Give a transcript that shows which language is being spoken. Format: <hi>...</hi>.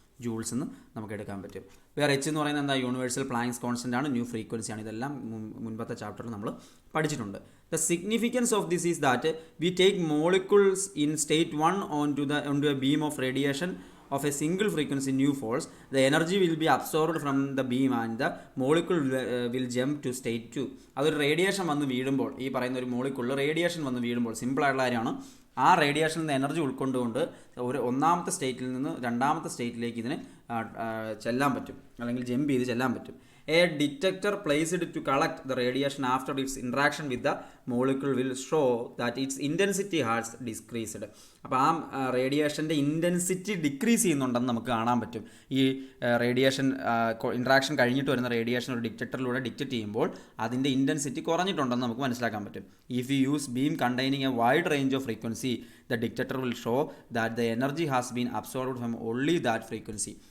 <ml>Joules എന്ന് നമുക്ക് എടുക്കാൻ പറ്റും. വേറെ എച്ച് എന്ന് പറയുന്നത് എന്താ, യൂണിവേഴ്സൽ പ്ലാങ്ക്സ് കോൺസ്റ്റൻ്റ് ആണ്, ന്യൂ ഫ്രീക്വൻസി ആണ്. ഇതെല്ലാം മുൻപത്തെ ചാപ്റ്ററിൽ നമ്മൾ പഠിച്ചിട്ടുണ്ട്.</ml> <en>The significance of this is that we take molecules in state 1 on to a beam of radiation of a single frequency nu force, the energy will be absorbed from the beam and the molecule will jump to state 2.</en> <ml>അതൊരു radiation വന്ന് വീഴുമ്പോൾ, ഈ പറയുന്ന ഒരു മോളിക്യൂളിൽ radiation വന്ന് വീഴുമ്പോൾ, സിമ്പിളായിട്ടുള്ള കാര്യമാണ്, ആ റേഡിയേഷനിൽ നിന്ന് എനർജി ഉൾക്കൊണ്ടുകൊണ്ട് ഒരു ഒന്നാമത്തെ സ്റ്റേറ്റിൽ നിന്ന് രണ്ടാമത്തെ സ്റ്റേറ്റിലേക്ക് ഇതിന് ചെല്ലാൻ പറ്റും, അല്ലെങ്കിൽ ജമ്പ് ചെയ്ത് ചെല്ലാൻ പറ്റും.</ml> <en>A detector placed to collect the radiation after its interaction with the molecule will show that its intensity has decreased.</en> <ml>അപ്പോൾ ആ റേഡിയേഷൻ്റെ ഇൻറ്റൻസിറ്റി ഡിക്രീസ് ചെയ്യുന്നുണ്ടെന്ന് നമുക്ക് കാണാൻ പറ്റും. ഈ റേഡിയേഷൻ ഇൻട്രാക്ഷൻ കഴിഞ്ഞിട്ട് വരുന്ന റേഡിയേഷൻ ഒരു ഡിറ്റക്ടറിലൂടെ ഡിറ്റക്ട് ചെയ്യുമ്പോൾ അതിൻ്റെ ഇൻറ്റൻസിറ്റി കുറഞ്ഞിട്ടുണ്ടെന്ന് നമുക്ക് മനസ്സിലാക്കാൻ പറ്റും.</ml> <en>If you use beam containing a wide range of frequency, the detector will show that the energy has been absorbed from only that frequency.</en>